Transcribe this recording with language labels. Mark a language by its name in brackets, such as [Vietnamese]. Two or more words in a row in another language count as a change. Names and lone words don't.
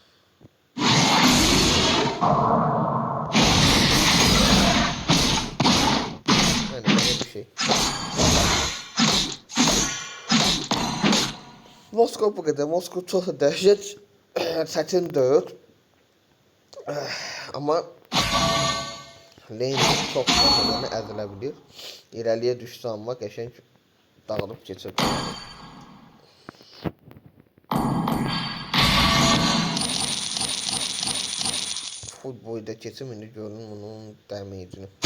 [Turkish] Yani böyle bir şey. Moskov bu kadar. [Azerbaijani] Moskov çok dəhşət çətin deyil. [Turkish] Ama lane çok fazla [Azerbaijani] əzilə bilir. İrəliyə düşsə amma qəşəng dağılıb keçir. Full boyda keçim, indi görün bunun damage'ini.